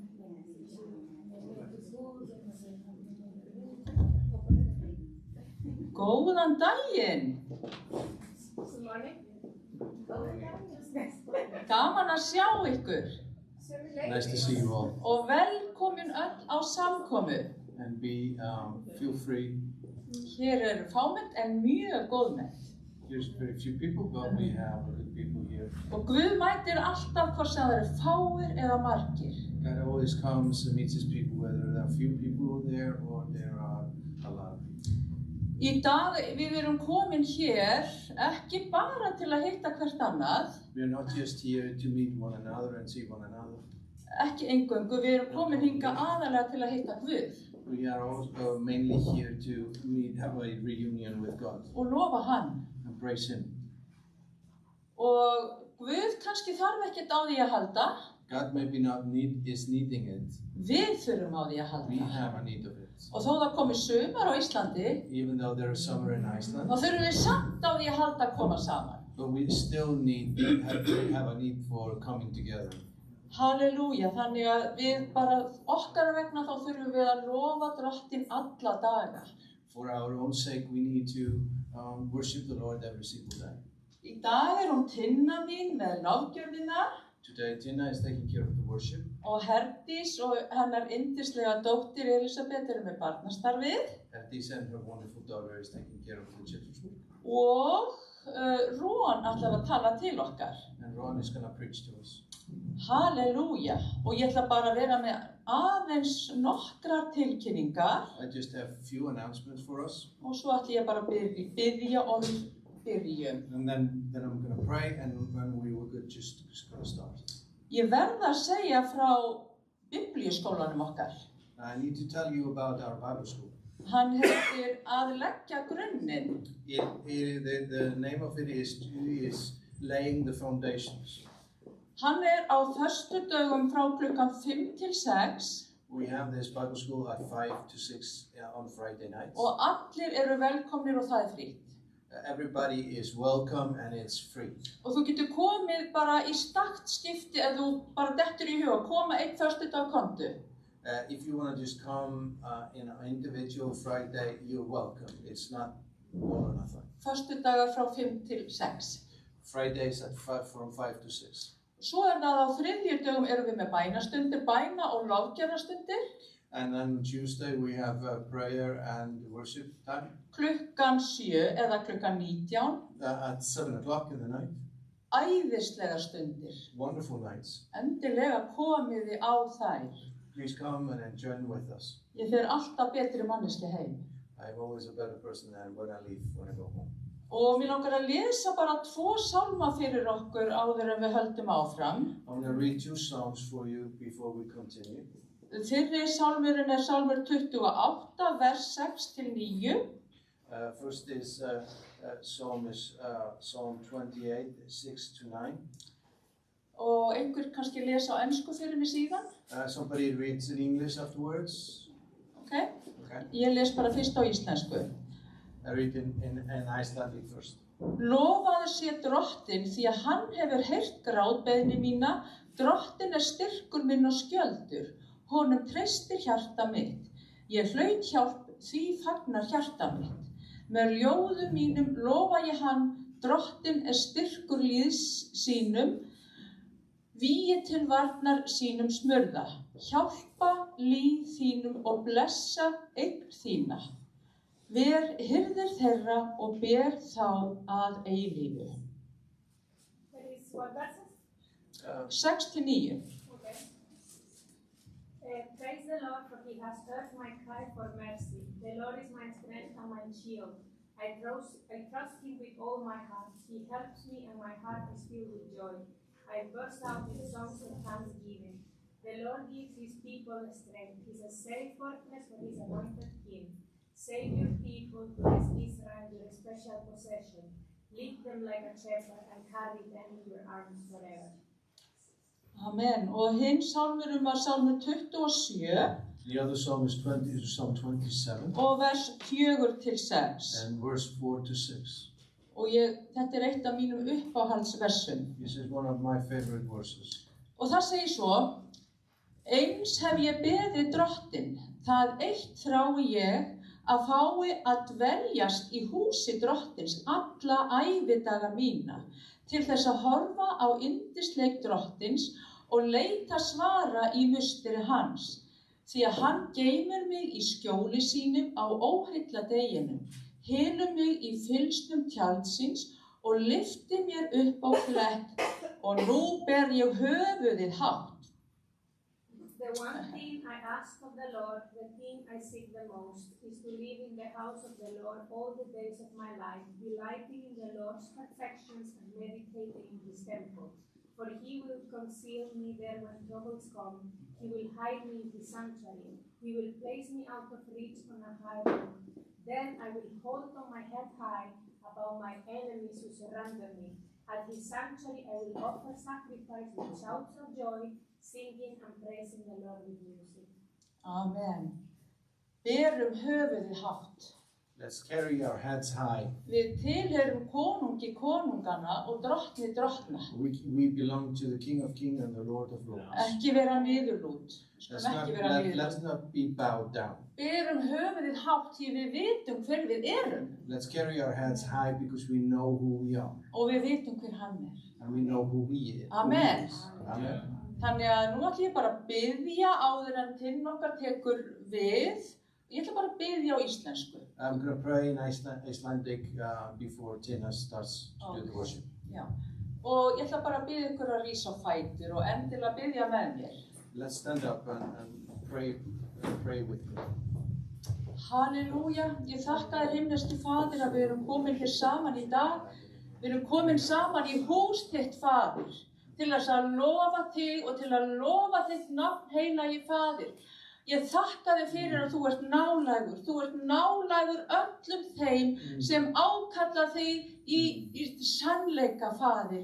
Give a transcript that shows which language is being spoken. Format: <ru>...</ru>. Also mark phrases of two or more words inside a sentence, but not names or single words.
<is>Góðan daginn. Gaman að sjá ykkur.</is> <en>Nice to see you all.</en> <is>Og velkomin öll á samkomu.</is> <en>And feel free.</en> <is>Hér fámennt en mjög góðmennt.</is> <en>Here's very few people, but we have good people here.</en> <is>Og Guð mætir alltaf hvort sem það fáir eða margir.</is> <en>God always comes and meets his people, whether there are few people there or there are a lot of people.</en> <is>Í dag við erum komin hér ekki bara til að hitta hvert annað.</is> <en>We are not just here to meet one another and see one another.</en> <is>Ekki eingöngu, við erum komin hingað aðallega til að hitta Guð.</is> <en>We are also mainly here to have a reunion with God.</en> <is>Og lofa hann.</is> <en>And praise him.</en> <is>Og Guð kannski þarf ekkert á því að halda.</is> <en>God maybe not is needing it.</en> <is>Við þurfum á því að halda.</is> <en>We have a need of it.</en> <is>Og þó það komi sumar á Íslandi,</is> <en>even though there is summer in Iceland,</en> <is>þá þurfum við samt á því að halda að koma saman.</is> <en>But we still have a need for coming together.</en> <is>Halleluja, þannig að við bara okkar vegna þá þurfum við að lofa Drottinn alla daga.</is> <en>For our own sake, we need to worship the Lord every single day.</en> <is>Í dag hún Tinna mín með náðgjörðina.</is> <en>Today, Tina is taking care of the worship.</en> <is>Og Herdís og hennar yndislega dóttir Elisabeth með barnastarfið.</is> <en>Herdís and her wonderful daughter is taking care of the children's work.</en> <is>Og Ron ætlar að tala til okkar.</is> <en>And Ron is going to preach to us.</en> <is>Halleluja. Og ég ætla bara að vera með aðeins nokkrar tilkynningar.</is> <en>I just have a few announcements for us.</en> <is>Og svo ætla ég bara að byrja og byrjum.</is> <en>And then I'm going to pray and we will just going to start.</en> <is>Ég verð að segja frá biblíuskólanum okkar.</is> <en>I need to tell you about our Bible school.</en> <is>Hann heitir að leggja grunninn.</is> <en>The name of it is laying the foundations.</en> <is>Hann á föstudögum frá klukkan 5 til 6.</is> <en>We have this Bible school at 5 to 6 on Friday nights.</en> <is>Og allir velkomnir og það frítt.</is> <en>Everybody is welcome and it's free.</en> <is>Og þú getur komið bara í stakt skipti ef þú bara dettur í hug, koma einn föstudag kontu.</is> <en>If you want to just come in an individual Friday, you're welcome. It's not all or nothing.</en> <is>Föstudagar frá 5 til 6.</is> <en>Fridays from 5 to 6.</en> <is>Svo það á þriðjudögum erum við með bænastundir, bæna- og lofgjörðarstundir.</is> <en>And then on Tuesday we have prayer and worship time.</en> <is>Klukkan 7 eða klukkan 19.</is> <en>At 7 o'clock in the night.</en> <is>Æðislegar stundir.</is> <en>Wonderful nights.</en> <is>Endilega komiði á þær.</is> <en>Please come and join with us.</en> <is>Ég fer alltaf betri manneski heim.</is> <en>I'm always a better person than when I leave, when I go home.</en> <is>Og mér langar að lesa bara 2 sálma fyrir okkur áður en við höldum áfram.</is> <en>I'm going to read 2 psalms for you before we continue.</en> <is>Fyrri sálmurinn sálmur 28, vers 6 til 9.</is> <en>First is Psalm 28, 6 to 9.</en> <is>Og einhver kannski lesa á ensku fyrir mig síðan.</is> <en>Somebody reads in English afterwards. Okay.</en> <is>Ég les bara fyrst á íslensku.</is> <en>I read in Icelandic first.</en> <is>Lofaðu sé Drottinn því að hann hefur heyrt grátbeiðni mína. Drottinn styrkur minn og skjöldur. Honum treystir hjarta mitt. Ég hlaut hjálp, því fagnar hjarta mitt. Með ljóðum mínum lofa ég hann, Drottinn styrkur líðs sínum, vígi til varnar sínum smurða. Hjálpa líð þínum og blessa eign þína. Ver hirðir þeirra og ber þá að eilífu. 6 til 9.</is> <en>Praise the Lord, for he has heard my cry for mercy. The Lord is my strength and my shield. I trust him with all my heart. He helps me and my heart is filled with joy. I burst out in songs of thanksgiving. The Lord gives his people strength. He is a safe fortress for his anointed king. Save your people, bless Israel, your special possession. Lead them like a shepherd and carry them in your arms forever. Amen.</en> <is>Og hinn sálmurum var sálmur 27.</is> <en>The other psalm is Psalm 27.</en> <is>Og vers 4 til 6.</is> <en>And verse 4 to 6.</en> <is>Og þetta eitt af mínum uppáhaldsversum.</is> <en>This is one of my favorite verses.</en> <is>Og það segir svo, Eins hef ég beðið Drottinn, það eitt þrái ég að fái að dveljast í húsi Drottins alla ævidaga mína, til þess að horfa á yndisleik Drottins og leita svara í musteri hans, því að hann geymir mig í skjóli sínum á óheilla deginum, hylur mig í fylgsnum tjaldsins og lyfti mér upp á klett, og nú ber ég höfuðið hátt.</is> <en>The one thing I ask of the Lord, the thing I seek the most, is to live in the house of the Lord all the days of my life, delighting in the Lord's perfections and meditating in his temple. For he will conceal me there when troubles come. He will hide me in his sanctuary. He will place me out of reach on a high rock. Then I will hold on my head high above my enemies who surround me. At his sanctuary I will offer sacrifice with shouts of joy, singing and praising the Lord with music.</en> <is>Amen. Berum höfuðið hátt.</is> <en>Let's carry our heads high.</en> <is>Við tilheyrum konungi konungana og drottni drottna.</is> <en>We belong to the King of Kings and the Lord of Lords.</en> <is>Ekki vera niðurlút.</is> <en>Let's not be bowed down.</en> <is>Berum höfuðið hátt því við vitum hver við erum.</is> <en>Let's carry our heads high because we know who we are.</en> <is>Og við vitum hver hann er.</is> <en>And we know who he is. Amen. Amen.</en> <is>Þannig að nú ætlum ég bara að biðja áður en tinn okkar tekur við. Ég ætla bara að biðja á íslensku.</is> <en>I'm going to pray in Icelandic before Tina starts to do the worship.</en> <is>Já. Og ég ætla bara að biðja ykkur að rísa á fætur og endilega biðja með mér.</is> <en>Let's stand up and pray with me.</en> <is>Halleluja. Ég þakka þér himneski Faðir að við erum komin hér saman í dag. Við erum komin saman í hús þitt, Faðir, til þess að lofa þig og til að lofa þitt nafn, heilagi Faðir. Ég þakka þig fyrir að þú ert nálægur. Þú ert nálægur öllum þeim sem ákalla þig í sannleika, Faðir.</is>